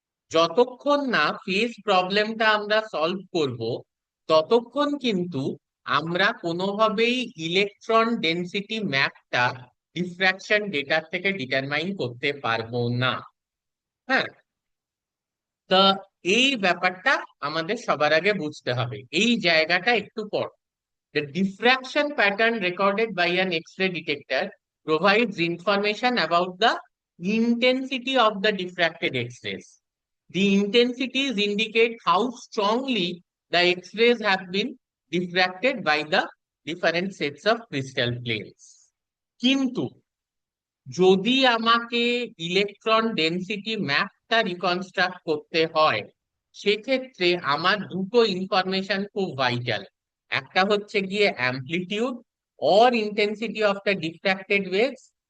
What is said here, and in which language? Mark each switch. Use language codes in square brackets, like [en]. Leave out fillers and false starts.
[bn] যতক্ষণ না ফেজ প্রবলেমটা আমরা সলভ করব, ততক্ষণ কিন্তু আমরা কোনোভাবেই ইলেকট্রন ডেনসিটি ম্যাপটা ডিফ্র্যাকশন ডেটা থেকে ডিটারমাইন করতে পারবো না। হ্যাঁ, তা এই ব্যাপারটা আমাদের সবার আগে বুঝতে হবে, এই জায়গাটা একটু পর। [en] The diffraction pattern recorded by an X-ray detector provides information about the intensity of the diffracted X-rays. The intensities indicate how strongly the X-rays have been diffracted by the different sets of crystal planes. [bn] কিন্তু যদি আমাকে electron density ম্যাপটা reconstruct করতে হয়, সেক্ষেত্রে আমার দুটো information খুব ভাইটাল। একটা হচ্ছে গিয়ে [en] Amplitude or intensity of the diffracted waves.